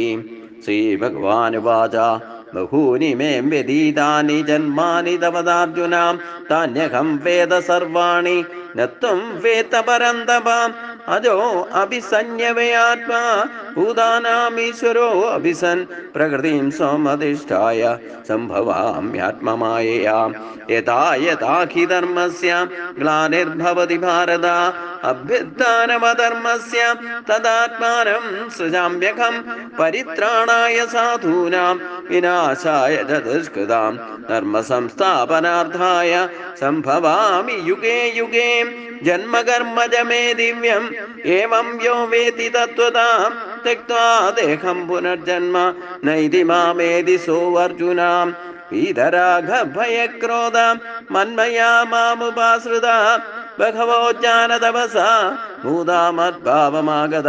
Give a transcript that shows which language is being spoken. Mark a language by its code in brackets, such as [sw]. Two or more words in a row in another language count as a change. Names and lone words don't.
[sa] ശ്രീഭഗവാനുവാച ബഹൂനി മേ വ്യതീതാനി ജന്മാനി തവദാർജുന താന്യഹം വേദ സർവാണി നത്വം വേത്ത പരന്തപ. അജോ അഭിസഞ്ജവയാത്മാ ഭൂതാനാമീശ്വരോ അഭിസൻ പ്രകൃതിം സ്വമധിഷ്ഠായ സംഭവാമ്യാത്മമായയാ. യഥാ യഥാ ഹി ധർമ്മസ്യ ഗ്ലാനിർഭവതി ഭാരത അഭ്യുത്ഥാനമധർമ്മസ്യ തദാത്മാനം സൃജാമ്യഹം. പരിത്രാണായ സാധൂനാം വിനാശായ ച ദുഷ്കൃതാം ധർമ്മസംസ്ഥാപനാർത്ഥായ സംഭവാമി യുഗേ യുഗേ. ജന്മകർമ്മജ മേ ദിവ്യം ഏവം യോ വേതി തത്വതാം ത്യക്ത്വാ ദേഹം പുനർജന്മ നൈതി മാമേതി സോവർജുന. വീതരാഗഭയക്രോധ മന്മയാ മാമുപാശ്രിത ബഹവോ ജ്ഞാനതപസാ ഭൂതാമദ്ഭാവമാഗത.